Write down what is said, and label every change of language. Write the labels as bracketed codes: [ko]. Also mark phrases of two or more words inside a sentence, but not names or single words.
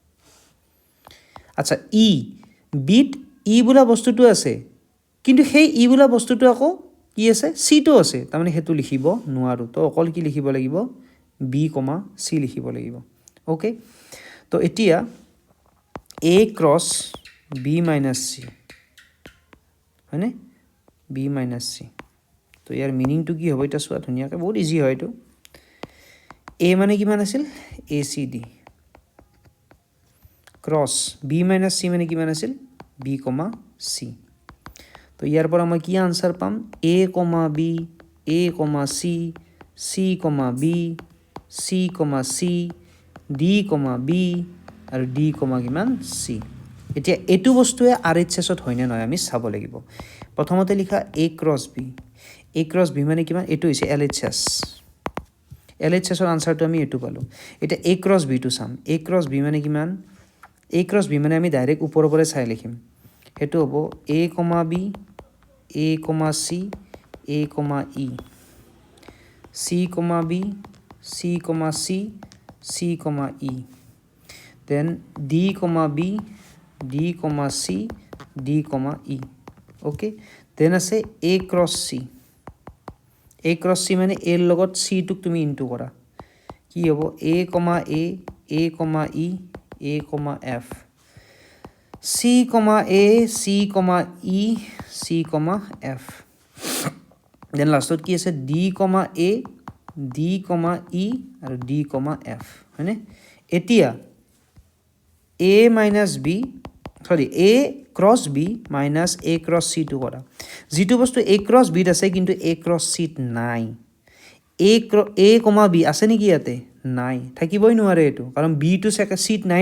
[as] আচ্ছা ই বিট ই বোলা বস্তুটো আছে কিন্তু সেই ই বোলা বস্তুটো আকৌ কি আছে c টো আছে তাৰ মানে হেতু লিখিব নোৱাৰো তো অকল কি লিখিব লাগিব b, c লিখিব লাগিব ওকে তো এতিয়া a ক্ৰছ b - c হয়নে b - c তো ইয়াৰ মিনিংটো কি হ'ব এটা চোৱা ধুনিয়াকে বহুত ইজি হয় এটো a মানে কিমান আছিল acd ক্ৰছ b - c মানে কিমান আছিল b, c তো ইয়াৰ পৰা মই কি আনসাৰ পাম a, b a, c c, b c, c d, b আৰু d, কিমান c এতিয়া এটো বস্তুৱে RHS ত হয়নে নহয় আমি চাব লাগিব প্ৰথমতে লিখা a ক্ৰছ b মানে কিমান এটো হৈছে LHS ৰ আনসাৰটো আমি এটো পালো এটা a ক্ৰছ b টো চাম a ক্ৰছ b মানে কিমান a ক্ৰছ b মানে আমি ডাইৰেক্ট ওপৰৰ পৰা চাই লিখিম হেতু হ'ব a, b a, c a, e c, b c, c c, e then d, b d, c d, e [en] okay then [as] আছে a ক্ৰছ c মানে a লগত c টোক তুমি ইনটু কৰা কি হ'ব a, e a, f c, a c, e c, f then lastত কি আছে d, a d, e আৰু d, f হয়নে এতিয়া a - b সৰি a ক্ৰছ b minus a ক্ৰছ c টো কৰা যেটো বস্তু a ক্ৰছ b ত আছে কিন্তু a ক্ৰছ c ত নাই a, b আছে নেকি ইয়াতে নাই থাকিবই নোৱাৰে এটো কাৰণ b টো c ত নাই